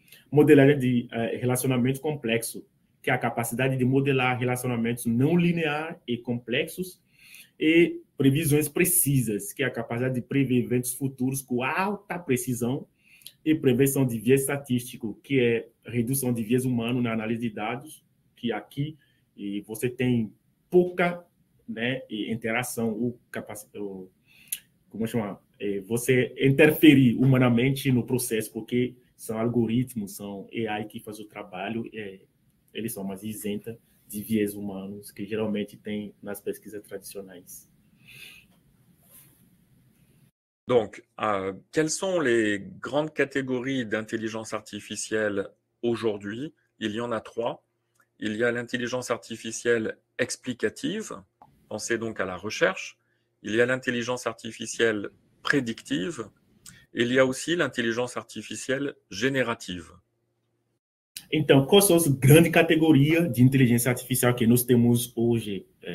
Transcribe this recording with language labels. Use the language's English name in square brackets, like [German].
[Portuguese] modelagem de relacionamento complexo, que é a capacidade de modelar relacionamentos não lineares e complexos, e previsões precisas, que é a capacidade de prever eventos futuros com alta precisão, e prevenção de viés estatístico, que é redução de viés humano na análise de dados, que aqui você tem pouca interação, como chama? Você interferir humanamente no processo, porque são algoritmos, são AI que faz o trabalho, eles são mais isentos de viés humanos que geralmente tem nas pesquisas tradicionais. [French] Donc, quelles sont les grandes catégories d'intelligence artificielle aujourd'hui? Il y en a 3. Il y a l'intelligence artificielle explicative, pensez donc à la recherche. Il y a l'intelligence artificielle prédictive. Il y a aussi l'intelligence artificielle générative. [Portuguese] Então, quais são as grandes categorias de inteligência artificial que nós temos hoje?